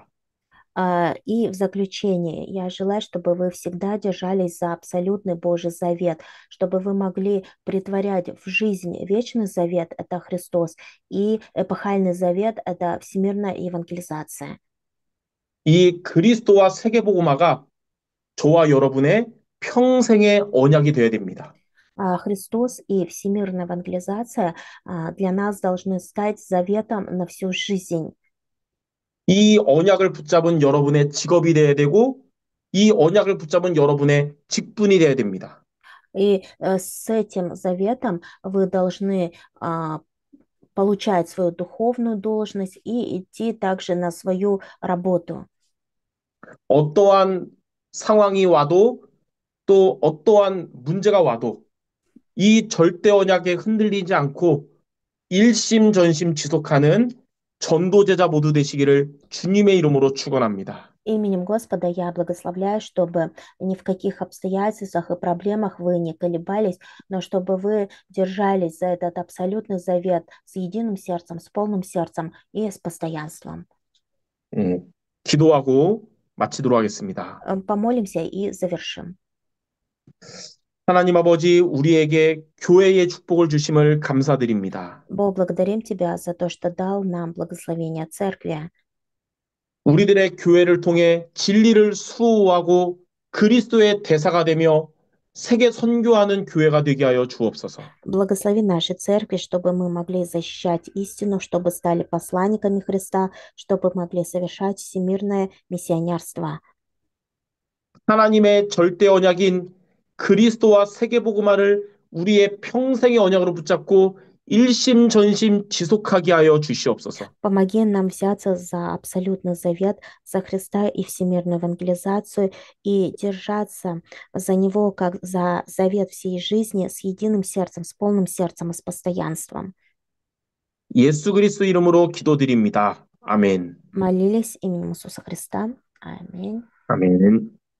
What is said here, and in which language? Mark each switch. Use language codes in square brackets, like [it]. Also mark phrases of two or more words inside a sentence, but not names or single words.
[ru] И в заключение я желаю, чтобы вы всегда держались за абсолютный Божий завет, чтобы вы могли притворять в жизнь вечный завет– это Христос, и эпохальный завет– это всемирная евангелизация. [ko] 이 그리스도와 세계복음화가 저와 여러분의 평생의 언약이 되어야 됩니다. [ru] Христос и всемирная евангелизация для нас должны стать заветом на всю жизнь. [ko] 이 언약을 붙잡은 여러분의 직업이 되어야 되고 이 언약을 붙잡은 여러분의 직분이 되어야 됩니다. [ru] И с этим заветом вы должны получать свою духовную должность и идти также на свою работу. [ko] 어떠한 상황이 와도 또 어떠한 문제가 와도 이 절대 언약에 흔들리지 않고 일심전심 지속하는 전도제자 모두 되시기를 주님의 이름으로 축원합니다. [ru] Именем Господа я благословляю, чтобы ни в каких обстоятельствах и проблемах вы не колебались, но чтобы вы держались за этот абсолютный завет с единым сердцем, с полным сердцем и с постоянством. [ko] 기도하고 마치도록 하겠습니다. [ru] Помолимся и завершим. [ko] 하나님 아버지, 우리에게 교회의 축복을 주심을 감사드립니다. [ru] Бог, благодарим Тебя за то, что дал нам благословение Церкви. [ko] 우리들의 교회를 통해 진리를 수호하고 그리스도의 대사가 되며 세계 선교하는 교회가 되게 하여 주옵소서. [ru] Благослови наши церкви, чтобы мы могли защищать истину, чтобы стали посланниками Христа, чтобы могли совершать всемирное миссионерство. [ko] 하나님의 절대 언약인 그리스도와 세계복음화를 우리의 평생의 언약으로 붙잡고 일심전심 지속하게 하여 주시옵소서. [ru] Помоги нам взяться за абсолютный завет, за Христа и всемирную евангелизацию и держаться за Него как за завет всей жизни с единым сердцем, с полным сердцем и с постоянством. [ko] 예수 그리스도 이름으로 기도드립니다. 아멘. [ru] Молились именем Иисуса Христа. Аминь. [ko] 아멘.